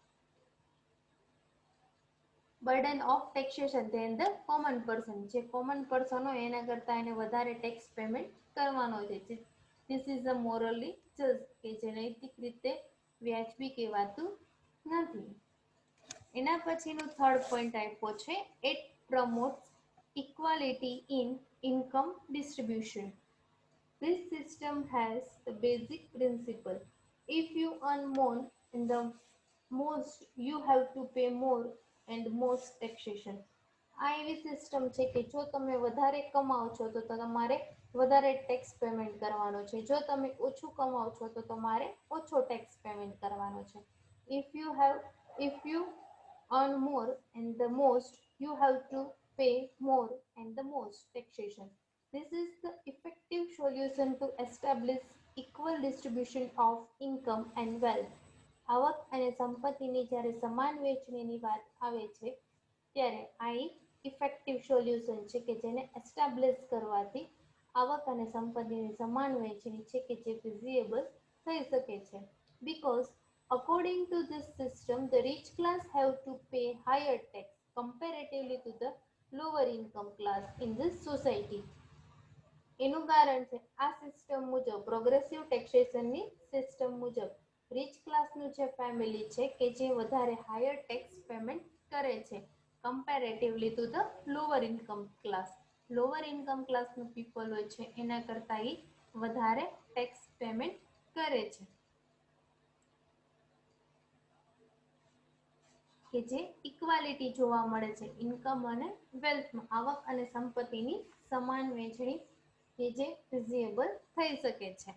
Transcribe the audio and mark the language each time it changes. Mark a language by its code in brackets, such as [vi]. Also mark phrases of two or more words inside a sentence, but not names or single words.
[en] burden of taxation than the common person, [gu] જે [en] common person [gu] હોય એના કરતાં એને વધારે [en] tax payment [gu] કરવાનો હોય છે. [en] this is a morally just, [gu] કે જે નૈતિક રીતે વ્યાજબી કહેવાતું નથી. એના પછીનું થર્ડ પોઈન્ટ આપ્યો છે [en] it promotes equality in income distribution. This system has the basic principle. If you earn more in the most, you have to pay more and most taxation. [gu] આ એવી સિસ્ટમ છે કે જો તમે વધારે કમાઓ છો તો તમારે વધારે [en] tax payment [gu] કરવાનો છે, જો તમે ઓછું કમાઓ છો તો તમારે ઓછો [en] tax payment [gu] કરવાનો છે. [en] If you earn more and the most, you have to pay more and the most taxation. This is the effective solution to establish equal distribution of income and wealth. [gu] આવક અને સંપત્તિની જ્યારે સમાન વહેંચણીની વાત આવે છે ત્યારે આ એક [en] effective solution [gu] છે, કે જેને એસ્ટાબ્લિશ કરવાથી આવક અને સંપત્તિની સમાન વહેંચણી છે કે જે ફિઝિએબલ થઈ શકે છે. [en] Because according to this system, the rich class have to pay higher tax comparatively to the lower income class in this society. [gu] એનું કારણ છે આ સિસ્ટમ મુજબ, [en] progressive taxation [gu] સિસ્ટમ મુજબ [en] rich class [gu] જે ફેમિલી છે કે જે વધારે [en] higher tax payment [gu] કરે છે, [en] comparatively to the lower income class. lower income class people [gu] હોય છે એના કરતાં એ વધારે [en] tax payment [gu] કરે છે, કે જે ઇક્વાલિટી જોવા મળે છે ઇન્કમ અને વેલ્થમાં, આવક અને સંપત્તિની સમાન વહેંચણી કે જે ફિઝિબલ થઈ શકે છે.